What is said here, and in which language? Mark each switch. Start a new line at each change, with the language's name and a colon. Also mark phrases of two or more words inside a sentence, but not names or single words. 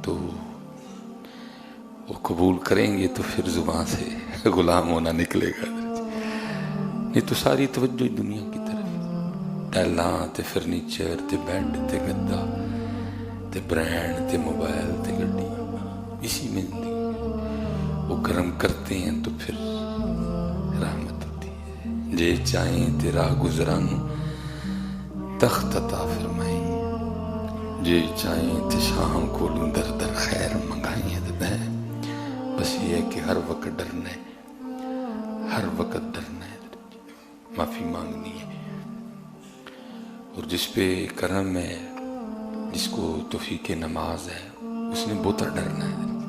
Urdu: تو وہ قبول کریں گے تو پھر زبان سے غلام ہونا نکلے گا حضرت، نہیں تو ساری توجہ دنیا کی طرف،
Punjabi: ٹیلاں تے فرنیچر تے بیڈ تے گدا تے برینڈ تے موبائل تے گڈی،
Urdu: اسی میں زندگی۔ وہ کرم کرتے ہیں تو پھر رحمت ہوتی ہے۔
Punjabi: جے چاہیں تے راہ گزرانوں تخت عطا فرمائیں، جے چاہیں تے شاہوں کولوں در در خیر منگائیں
Urdu: حضرت ہے۔ بس یہ ہے کہ ہر وقت ڈرنا ہے، ہر وقت ڈرنا ہے، معافی مانگنی ہے، اور جس پہ کرم ہے، جس کو توفیق نماز ہے، اس نے بہت ڈرنا ہے۔